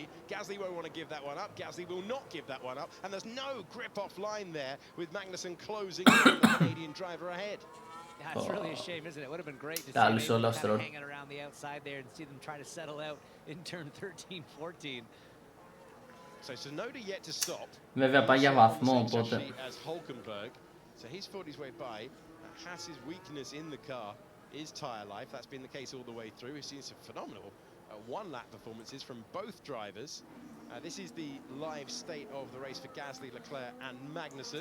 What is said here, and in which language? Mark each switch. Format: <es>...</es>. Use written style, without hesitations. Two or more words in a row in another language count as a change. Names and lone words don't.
<en>Gasly won't want to give that one up. Gasly will not give that one up, and there's no grip off line there with Magnussen closing in the Canadian driver ahead. Yeah, it's really a shame, isn't it? It would have been great to see them kind of hanging around the outside there and see them try to settle out in turn 13, 14. So Tsunoda yet to stop.</en> <el>Βέβαια πάει για βαθμό, οπότε.</el> <en>As Hülkenberg, so he's fought his way by. Haas's weakness in the car is tyre life. That's been the case all the way through. We've seen some phenomenal one-lap performances from both drivers. This is the live state of the race for Gasly, Leclerc and Magnussen.</en>